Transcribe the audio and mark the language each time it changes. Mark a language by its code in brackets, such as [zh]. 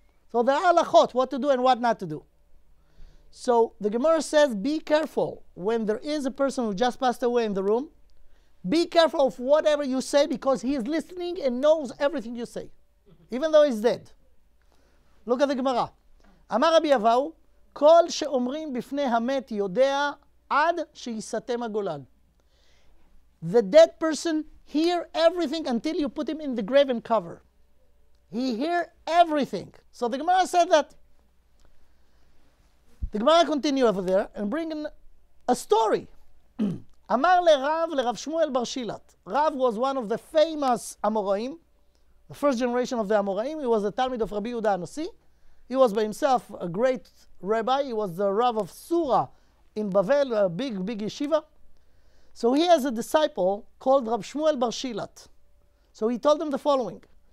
[en] So there are halachot, what to do and what not to do. So the Gemara says, be careful when there is a person who just passed away in the room. Be careful of whatever you say because he is listening and knows everything you say, even though he's dead. Look at the Gemara. [he] Amar Rabbi Avahu, כל שאומרים בפני המת יודע עד שיסתם הגולל. [en] The dead person hear everything until you put him in the grave and cover. He hear everything. So the Gemara said that. The Gemara continue over there and bring in a story. [he] Amar לרב שמואל בר שילת. [en] Rav was one of the famous Amoraim, the first generation of the Amoraim. He was a Talmid of Rabbi Yehuda Hanassi. He was by himself a great rabbi. He was the Rav of Sura in Bavel, a big yeshiva. So he has a disciple called Rab Shmuel bar Shilat. So he told him the following.